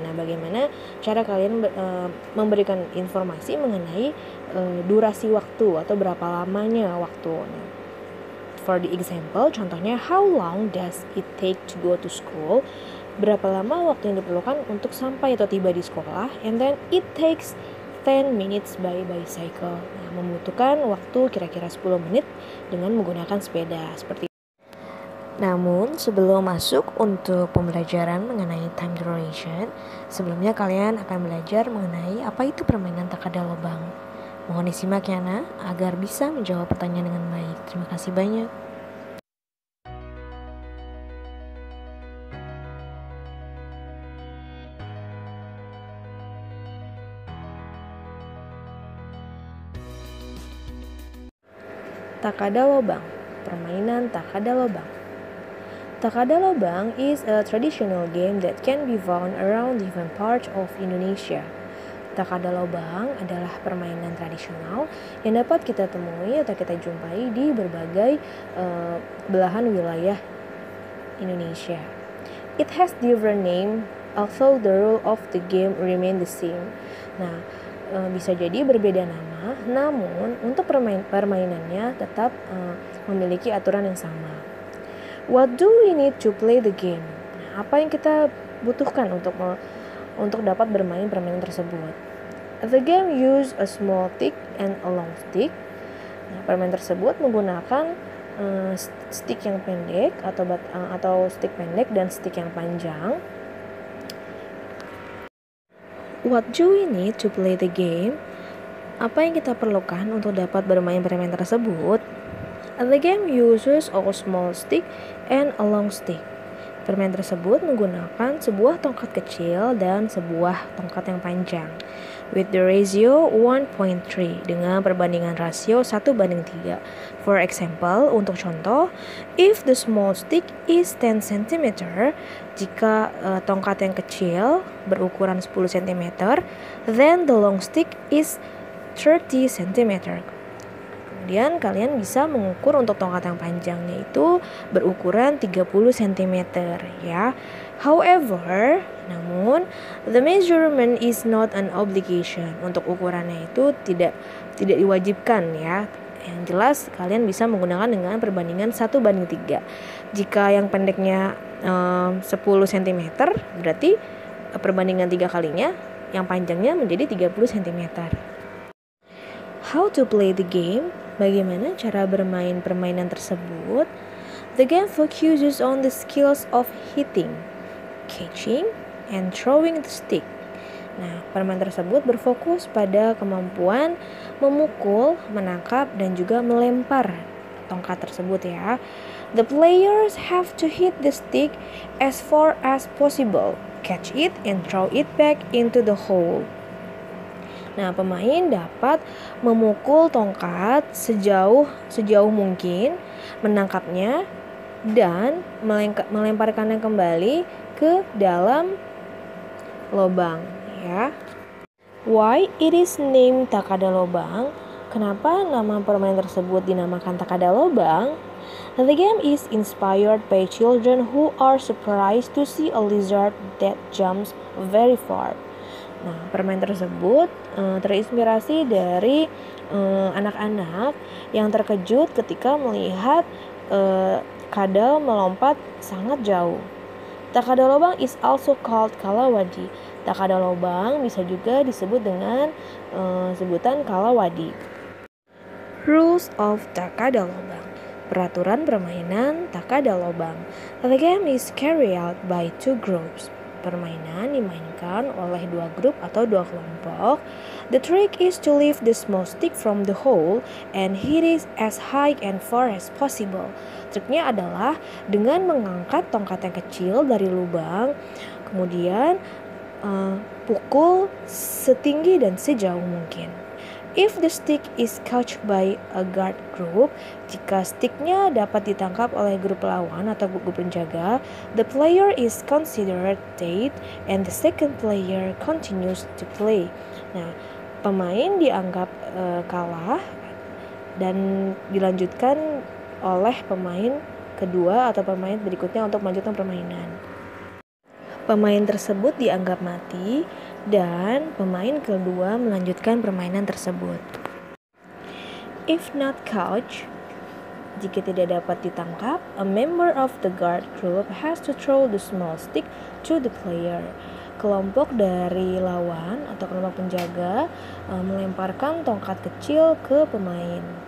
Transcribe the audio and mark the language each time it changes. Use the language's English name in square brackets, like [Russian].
[Indonesian] Nah, bagaimana cara kalian memberikan informasi mengenai durasi waktu atau berapa lamanya waktu. [English] Nah, for the example, [Indonesian] contohnya [English] how long does it take to go to school? [Indonesian] Berapa lama waktu yang diperlukan untuk sampai atau tiba di sekolah? [English] And then it takes 10 minutes by bicycle. [Indonesian] Nah, membutuhkan waktu kira-kira 10 menit dengan menggunakan sepeda seperti itu. Namun, sebelum masuk untuk pembelajaran mengenai time duration, sebelumnya kalian akan belajar mengenai apa itu permainan Takada Lobang. Mohon disimak ya, Nak, agar bisa menjawab pertanyaan dengan baik. Terima kasih banyak. Takada Lobang, permainan Takada Lobang. [English] Takada Lobang is a traditional game that can be found around different parts of Indonesia. [Indonesian] Takada Lobang adalah permainan tradisional yang dapat kita temui atau kita jumpai di berbagai belahan wilayah Indonesia. [English] It has different name, although the rule of the game remain the same. [Indonesian] Nah, bisa jadi berbeda nama, namun untuk permainannya tetap memiliki aturan yang sama. [English] What do we need to play the game? [Indonesian] Nah, apa yang kita butuhkan untuk dapat bermain permainan tersebut? [English] The game use a small stick and a long stick. [Indonesian] Nah, permainan tersebut menggunakan stick yang pendek atau stick pendek dan stick yang panjang. [English] What do we need to play the game? [Indonesian] Apa yang kita perlukan untuk dapat bermain permainan tersebut? [English] The game uses a small stick and a long stick. [Indonesian] Permainan tersebut menggunakan sebuah tongkat kecil dan sebuah tongkat yang panjang. [English] With the ratio 1.3 [Indonesian] dengan perbandingan rasio 1:3. [English] For example, [Indonesian] untuk contoh, [English] if the small stick is 10 cm, [Indonesian] jika tongkat yang kecil berukuran 10 cm, [English] then the long stick is 30 cm. [Indonesian] Kemudian kalian bisa mengukur untuk tongkat yang panjangnya itu berukuran 30 cm ya. [English] However, [Indonesian] namun [English] the measurement is not an obligation. [Indonesian] Untuk ukurannya itu tidak diwajibkan ya. Yang jelas kalian bisa menggunakan dengan perbandingan 1:3. Jika yang pendeknya 10 cm, berarti perbandingan 3 kalinya yang panjangnya menjadi 30 cm. [English] How to play the game? [Indonesian] Bagaimana cara bermain permainan tersebut? [English] The game focuses on the skills of hitting, catching, and throwing the stick. [Indonesian] Nah, permainan tersebut berfokus pada kemampuan memukul, menangkap, dan juga melempar tongkat tersebut ya. [English] The players have to hit the stick as far as possible, catch it, and throw it back into the hole. [Indonesian] Nah, pemain dapat memukul tongkat sejauh mungkin, menangkapnya, dan melemparkannya kembali ke dalam lobang ya. [English] Why it is named Takada Lobang? [Indonesian] Kenapa nama permainan tersebut dinamakan Takada Lobang? [English] The game is inspired by children who are surprised to see a lizard that jumps very far. [Indonesian] Nah, permainan tersebut terinspirasi dari anak-anak yang terkejut ketika melihat kadal melompat sangat jauh. [English] Takada Lobang is also called kalawadi. [Indonesian] Takada Lobang bisa juga disebut dengan sebutan kalawadi. [English] Rules of Takada Lobang. [Indonesian] Peraturan permainan Takada Lobang. [English] The game is carried out by two groups. [Indonesian] Permainan dimainkan oleh dua grup atau dua kelompok. [English] The trick is to lift the small stick from the hole and hit it as high and far as possible. [Indonesian] Triknya adalah dengan mengangkat tongkat yang kecil dari lubang, kemudian pukul setinggi dan sejauh mungkin. [English] If the stick is caught by a guard group, [Indonesian] jika sticknya dapat ditangkap oleh grup lawan atau grup penjaga, [English] the player is considered dead and the second player continues to play. [Indonesian] Nah, pemain dianggap kalah dan dilanjutkan oleh pemain kedua atau pemain berikutnya untuk melanjutkan permainan. Pemain tersebut dianggap mati dan pemain kedua melanjutkan permainan tersebut. [English] If not caught, [Indonesian] jika tidak dapat ditangkap, [English] a member of the guard group has to throw the small stick to the player. [Indonesian] Kelompok dari lawan atau kelompok penjaga melemparkan tongkat kecil ke pemain.